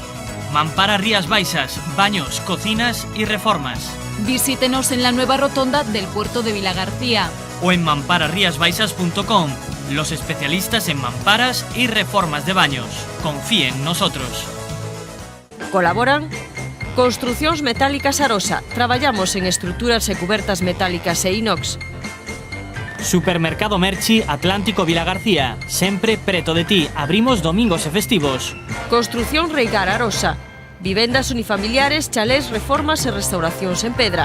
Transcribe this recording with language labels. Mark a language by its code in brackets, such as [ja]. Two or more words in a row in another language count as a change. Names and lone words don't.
[es] Mamparas Rías Baixas, baños, cocinas y reformas. Visítenos en la nueva rotonda del puerto de Vilagarcía. O en mamparasriasbaixas.com, los especialistas en mamparas y reformas de baños. Confíe en nosotros. [gl] Colaboran Construcións Metálicas Arosa. Traballamos en estruturas e cubertas metálicas e inox. Supermercado Merchi Atlántico Vilagarcía, sempre preto de ti, abrimos domingos e festivos. Construcción Reigar Arosa. Vivendas unifamiliares, chalés, reformas e restauracións en pedra.